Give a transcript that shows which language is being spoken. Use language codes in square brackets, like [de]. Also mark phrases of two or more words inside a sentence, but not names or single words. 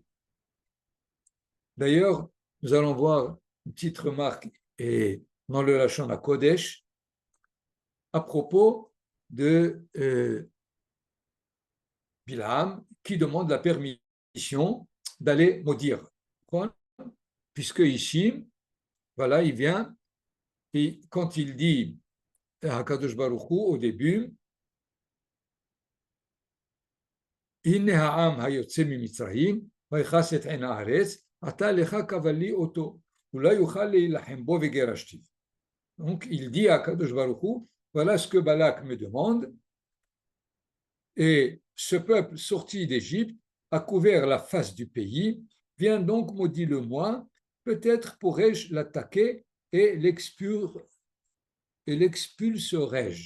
[fr] D'ailleurs, nous allons voir une petite remarque dans le [he] לשון הקודש [fr] à propos de Bilham qui demande la permission d'aller maudire. Puisque ici, voilà, il vient et quand il dit HaKadosh Baruch Hu, au début, [he] הנה העם היוצא ממצרים, ויכס את עין הארץ, אתה לך קבלי אותו, אולי יוכל להילחם בו וגירשתיו. [fr] Donc il dit à Kadosh Baruch Hu, voilà ce que Balak me demande, et ce peuple sorti d'Égypte a couvert la face du pays, viens donc maudis-le-moi, peut-être pourrais-je l'attaquer et l'expulserai-je.